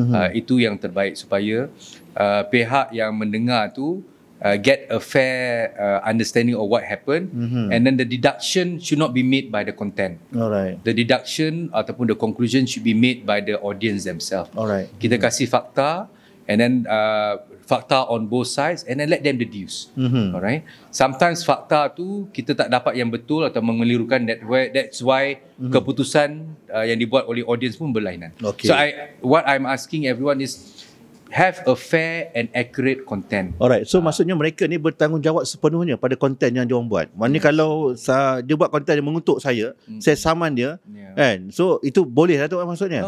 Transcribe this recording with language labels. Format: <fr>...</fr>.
<ms>Itu yang terbaik supaya pihak yang mendengar tu</ms> <en>get a fair understanding of what happened, and then the deduction should not be made by the content. Alright. The deduction</en> <ms>ataupun</ms> <en>the conclusion should be made by the audience themselves. Alright.</en> <ms>Kita kasih fakta,</ms> <en>and then fakta on both sides, and then let them deduce. Alright.</en> <ms>Sometimes fakta tu kita tak dapat yang betul atau mengelirukan,</ms> <en>that's why</en> <ms>keputusan yang dibuat oleh audience pun berlainan.</ms> <en>Okay. So what I'm asking everyone is have a fair and accurate content.</en> <ms>Alright, so maksudnya mereka ni bertanggungjawab sepenuhnya pada konten yang diorang buat. Maknanya kalau dia buat konten yang mengutuk saya saman dia, kan? So itu boleh lah tu maksudnya?</ms>